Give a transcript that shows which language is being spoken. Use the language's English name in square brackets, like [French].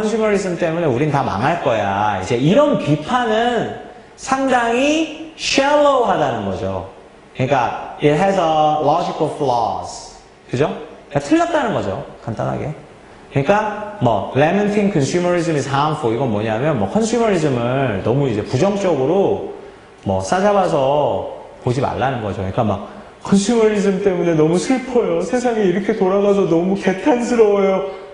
[Korean] 컨슈머리즘 때문에 우린 다 망할 거야. 이제 이런 비판은 상당히 shallow하다는 거죠. 그러니까 [English] it has a logical flaws. [Korean] 그죠? 그러니까 틀렸다는 거죠. 간단하게. 그러니까 뭐 [English] lamenting consumerism is harmful [Korean] 이건 뭐냐면 뭐 컨슈머리즘을 너무 이제 부정적으로 뭐 싸잡아서 보지 말라는 거죠. 그러니까 막 컨슈머리즘 때문에 너무 슬퍼요. 세상이 이렇게 돌아가서 너무 개탄스러워요.